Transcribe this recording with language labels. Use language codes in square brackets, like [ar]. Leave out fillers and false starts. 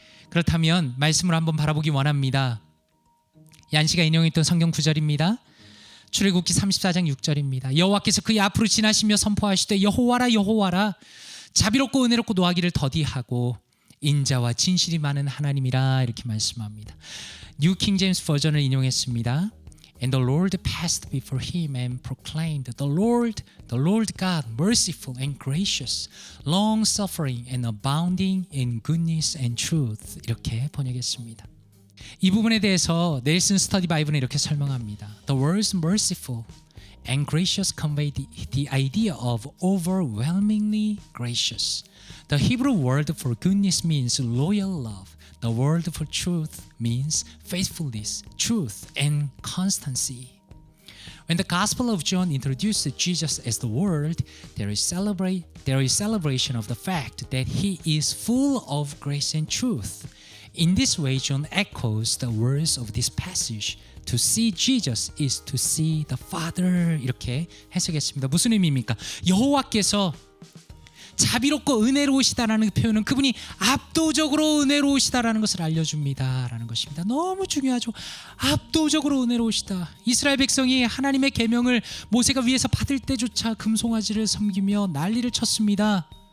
[ko] 그렇다면 말씀을 한번 바라보기 원합니다. 얀 씨가 인용했던 성경 구절입니다. 출애굽기 34장 6절입니다. 여호와께서 그의 앞으로 지나시며 선포하시되 여호와라 여호와라 자비롭고 은혜롭고 노하기를 더디하고 인자와 진실이 많은 하나님이라 이렇게 말씀합니다. 뉴 킹 제임스 버전을 인용했습니다. [en] And the Lord passed before him and proclaimed, the Lord God, merciful and gracious, long-suffering and abounding in goodness and truth. [ko] 이렇게 번역했습니다. 이 부분에 대해서 넬슨 스터디 바이블은 이렇게 설명합니다. [en] The words merciful and gracious convey the idea of overwhelmingly gracious. The Hebrew word for goodness means loyal love. The word for truth means faithfulness, truth, and constancy. When the Gospel of John introduced Jesus as the Word, there is celebration of the fact that he is full of grace and truth. In this way, John echoes the words of this passage. To see Jesus is to see the Father. [ko] 이렇게 해석했습니다. 무슨 의미입니까? 여호와께서 자비롭고 은혜로우시다라는 표현은 그분이 압도적으로 은혜로우시다라는 것을 알려줍니다라는 것입니다. 너무 중요하죠. 압도적으로 은혜로우시다. 이스라엘 백성이 하나님의 계명을 모세가 위에서 받을 때조차 금송아지를 섬기며 난리를 쳤습니다.